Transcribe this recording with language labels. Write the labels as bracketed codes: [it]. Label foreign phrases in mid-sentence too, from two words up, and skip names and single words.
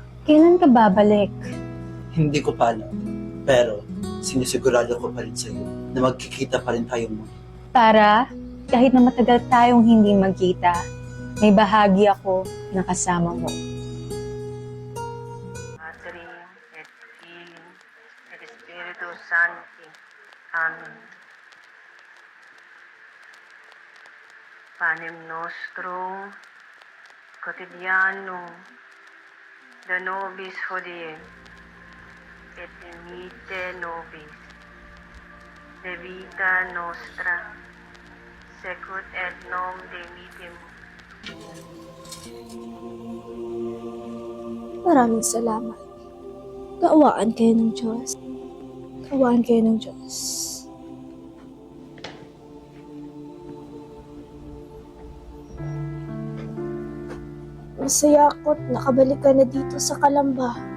[tl] Kailan ka babalik? Hindi ko pa alam. Pero sinisigurado ko pa rin sa'yo na magkikita pa rin tayo muli. Para, kahit na matagal tayong hindi magkita, may bahagi ako na kasama mo. [la] Padre et Filio et Spiritus Sancti. Amen. Panem nostrum quotidianum da nobis hodie et dimite nobis de vita nostra secut et nom dimitimus. [tl] Maraming salamat. Kaawaan kayo ng Diyos. Kaawaan kayo ng Diyos. Masaya ako't nakabalik ka na dito sa Calamba.